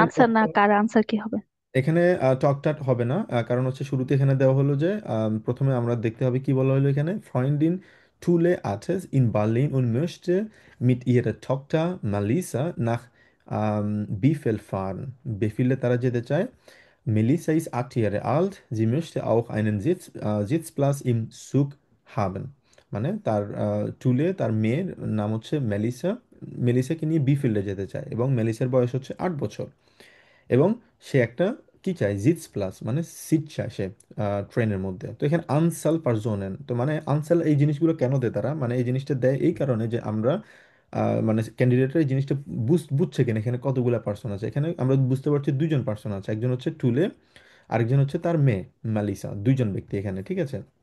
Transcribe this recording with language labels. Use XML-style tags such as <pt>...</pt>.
<bn>Answer না কার answer কি হবে? এখানে টক টাট হবে না, কারণ হচ্ছে শুরুতে এখানে দেওয়া হলো যে প্রথমে আমরা দেখতে হবে কি বলা হলো এখানে,</bn> <de>ফ্রয়েন্ডিন টুলে আথেস ইন বার্লিন und möchte mit ihrer Tochter Melissa nach Bielefeld fahren.</de> <bn>বেফিলে তারা যেতে চায়।</bn> <de>Melissa ist 8 Jahre alt, sie möchte auch einen Sitzplatz im Zug haben.</de> <bn>মানে তার টুলে তার মেয়ের নাম হচ্ছে মেলিসা, মেলিসাকে নিয়ে বিফিল্ডে যেতে চায়, এবং মেলিসার বয়স হচ্ছে 8 বছর, এবং সে একটা কি চায়, জিটস প্লাস মানে সিট চায় সে ট্রেনের মধ্যে। তো এখানে আনসাল পারজোনেন, তো মানে আনসাল এই জিনিসগুলো কেন দেয় তারা, মানে এই জিনিসটা দেয় এই কারণে যে আমরা মানে ক্যান্ডিডেটরা এই জিনিসটা বুঝছে কিনা, এখানে কতগুলো পার্সন আছে, এখানে আমরা বুঝতে পারছি দুইজন পার্সন আছে, একজন হচ্ছে টুলে, আরেকজন হচ্ছে তার মেয়ে মালিসা, দুইজন ব্যক্তি এখানে, ঠিক আছে?</bn>